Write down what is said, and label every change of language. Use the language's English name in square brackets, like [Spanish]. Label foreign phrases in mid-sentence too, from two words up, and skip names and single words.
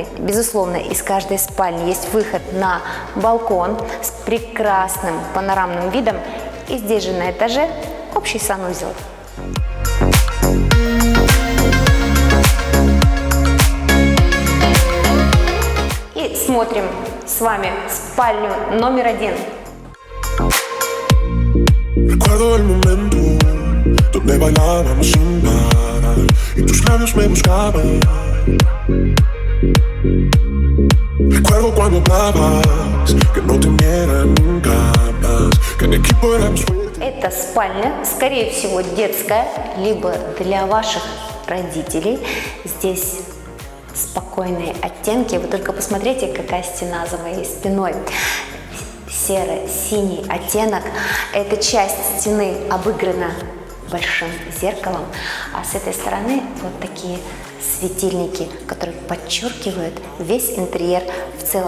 [Russian] Безусловно, из каждой спальни есть выход на балкон с прекрасным панорамным видом. И здесь же на этаже общий санузел. И смотрим с вами спальню номер 1. [Spanish] Recuerdo el momento donde bailábamos sin parar y tus labios me buscaban. Recuerdo cuando hablabas que no temiera nunca más, que en equipo éramos fuertes. [Russian] Это спальня, скорее всего, детская, либо для ваших родителей. Здесь спокойные оттенки. Вы только посмотрите, какая стена за моей спиной. Серо-синий оттенок. Эта часть стены обыграна большим зеркалом, а с этой стороны вот такие светильники, которые подчеркивают весь интерьер в целом.